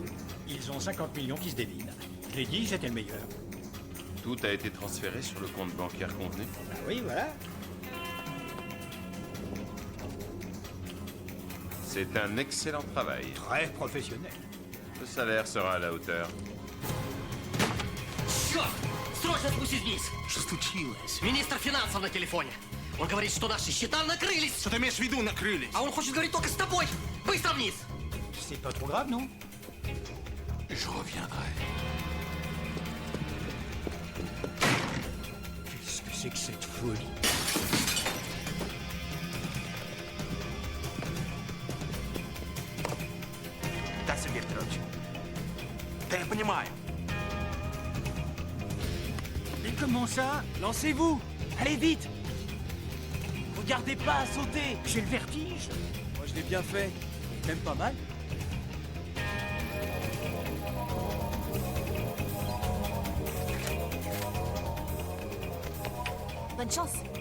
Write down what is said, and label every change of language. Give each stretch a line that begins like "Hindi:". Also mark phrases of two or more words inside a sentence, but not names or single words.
French: Ils ont 50 millions qui se dévinent. Je l'ai dit, j'étais le meilleur. Tout a été transféré sur le compte bancaire convenu? Bah oui, voilà. C'est un excellent travail. Très professionnel. Le salaire sera à la hauteur.
Russian: Черт! Срочно спустись вниз! Что случилось? Министр финансов на телефоне. Он говорит, что наши счета накрылись. Что ты имеешь в виду, накрылись? А он хочет говорить только с тобой. Быстро вниз.
French: C'est pas trop grave, non? Je reviendrai. Qu'est-ce que c'est que cette folie?
Russian: Да, Сергей Петрович. Да я понимаю.
French: Mais comment ça? Lancez-vous! Allez vite! Regardez pas, sautez! J'ai le vertige. Moi je l'ai bien fait. Même pas mal. Bonne chance.